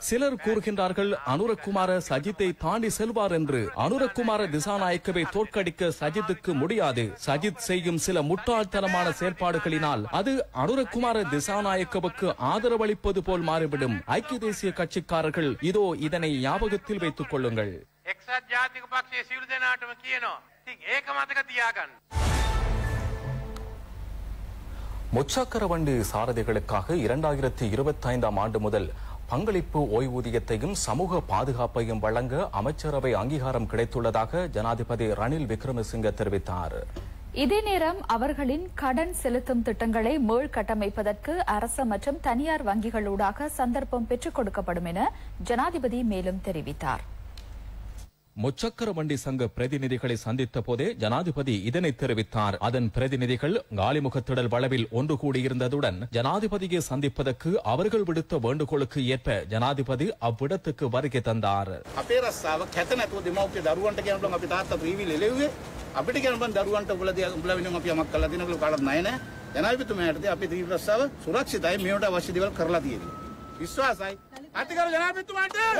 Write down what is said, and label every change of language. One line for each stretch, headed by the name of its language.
Tamil: சிலர் கூறுகின்றார்கள் அனுரகுமார சஜித்தை தாண்டி செல்வார் என்று. அனுரகுமார திசாநாயக்கவை தோற்கடிக்க சஜித்துக்கு முடியாது. சஜித் செய்யும் சில முட்டாள்தனமான செயற்பாடுகளினால் அது அனுரகுமார திசாநாயக்கவுக்கு ஆதரவளிப்பது போல் மாறிவிடும். ஐக்கிய தேசிய கட்சிக்காரர்கள் இதோ இதனை ஞாபகத்தில் வைத்துக் கொள்ளுங்கள்.
Sinhala: එක්සත් ජාතික පක්ෂයේ සියලු දෙනාටම කියනවා. ඉතින් ඒක මතක තියාගන්න.
Tamil: முச்சக்கர வண்டி சாரதிகளுக்காக 2025ஆம் ஆண்டு முதல் பங்களிப்பு ஓய்வூதியத்தையும் சமூக பாதுகாப்பையும் வழங்க அமைச்சரவை அங்கீகாரம் கிடைத்துள்ளதாக ஜனாதிபதி ரணில் விக்ரமசிங்க தெரிவித்தார். இதே நேரம் அவர்களின் கடன் செலுத்தும் திட்டங்களை மீள் கட்டமைப்பதற்கு அரசு மற்றும் தனியார் வங்கிகளூடாக சந்தர்ப்பம் பெற்றுக் கொடுக்கப்படும் என ஜனாதிபதி மேலும் தெரிவித்தார். முச்சக்கர வண்டி சங்க பிரதிநிதிகளை சந்தித்த போதே ஜனாதிபதி இதனை தெரிவித்தார். அதன் பிரதிநிதிகள் காலிமுகத்திடல் வளவில் ஒன்று கூடியிருந்ததுடன் ஜனாதிபதியை சந்திப்பதற்கு அவர்கள் விடுத்த வேண்டுகோளுக்கு ஏற்ப ஜனாதிபதி அவ்விடத்துக்கு வருகை தந்தார்.
Sinhala: අපේ රස්සාව කැත නැතුව දෙමව්පිය දරුවන්ට කියන බං අපි තාත්තා ත්‍රිවිල් එළෙව්වේ අපිට කියන බං දරුවන්ට උඹලා වෙනුවෙන් අපි යමක් කළා දිනවල කාටවත් නැහැ නේ ජනාධිපතිතුමාට අපි ත්‍රිවිල් රස්සාව සුරක්ෂිතයි මේවට අවශ්‍ය දේවල් කරලා තියෙනවා විශ්වාසයි අතිගරු ජනාධිපතිතුමාට